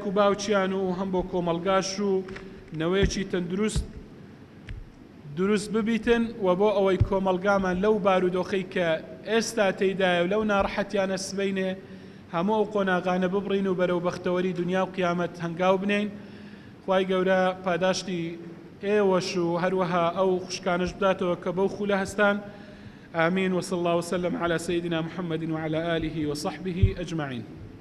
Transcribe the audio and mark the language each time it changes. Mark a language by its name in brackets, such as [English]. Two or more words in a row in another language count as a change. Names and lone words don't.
[Central Kurdish] و باوچیان و هەم بۆ کۆمەڵگاش و نەوەیەکی تەندروست دروست ببیتن و بۆ ئەوەی کۆمەڵگامان لەو بارودۆخەی کە ئێستا تێیدایە و لەو ناڕەحەتیانە سبەینێ هەموو ئەو قۆناغانە ببڕین و بەرەو بەختەوەری دنیا و قیامەت هەنگاو بنین خوای گەورە پاداشتی ئێوەش و هەروەها ئەو خوشکانش بداتەوە کە بەو خولە هەستان [Arabic] آمين وصلى الله وسلم على سيدنا محمد وعلى آله وصحبه أجمعين